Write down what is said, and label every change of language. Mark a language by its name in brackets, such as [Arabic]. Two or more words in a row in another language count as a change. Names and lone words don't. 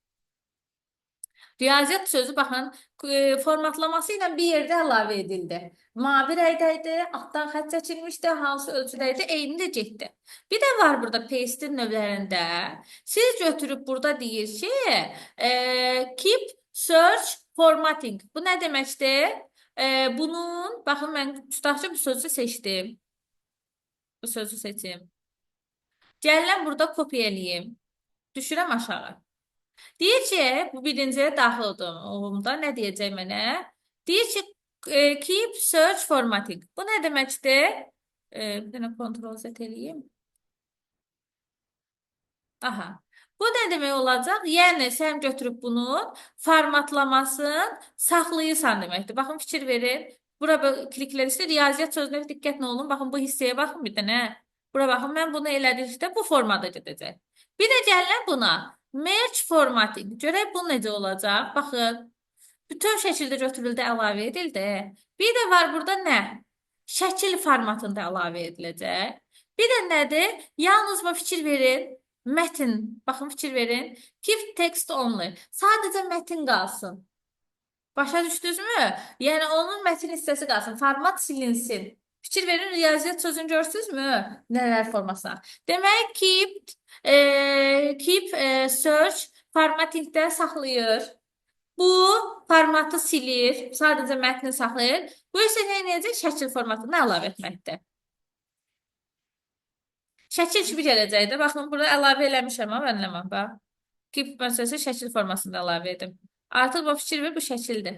[Azerbaijani] Riyaziyyat sözü, baxın, formatlaması ilə bir yerdə əlavə edildi. Mavi rəydə idi, altdan xətt çəkilmişdi, hansı ölçüdə idi, eyni də getdi. Bir də var burada paste-in növlərində. Siz götürüb burada deyir ki, [English] keep search formatting. [Azerbaijani] Bu nə deməkdir? Bunun, baxın, mən tutaq ki, bu sözü seçdim. Bu sözü seçim. Gəlirəm burada kopya eləyim. Düşürəm aşağı. Deyir ki, bu birinciyə daxil olduğumda nə deyəcək mənə? Deyir ki, [English] keep search formatting. [Azerbaijani] Bu nə deməkdir? Bir dənə Ctrl Z eləyim. Aha. Bu nə demək olacaq? Yəni, sən götürüb bunun formatlamasını saxlayırsan deməkdir. Baxın, fikir verin. Bura kliklərdə riyaziyyat sözləri diqqətlə olun. Baxın bu hissəyə baxın bir dənə. Bura baxın mən bunu elədikdə bu formada gedəcək. Bir də gəlin buna [English] merge formatting. [Azerbaijani] Görək bu necə olacaq? Baxın. Bütün şəkildə götürüldü, əlavə edildi. Bir də var burada nə? Şəkil formatında əlavə ediləcək. Bir də nədir? Yalnız bu fikir verin. Mətin. Baxın fikir verin. [English] Keep text only. [Azerbaijani] Sadəcə mətin qalsın. Başa düşdünüzmü? Yəni onun mətin hissəsi qalsın. Format silinsin. Fikir verin, riyaziyyat sözünü görürsünüzmü? Nələr formasına. Demək [English] keep search formattingdə [Azerbaijani] saxlayır. Bu formatı silir, sadəcə mətni saxlayır. Bu isə nə edəcək? Şəkil formatını əlavə etməkdir. Şəkil kimi gələcəkdir. Baxın, burada əlavə eləmişəm, önləməm. Bax. Keep məsələsi şəkil formasında əlavə edim. Artıq bu fikir ver, bu şəkildir.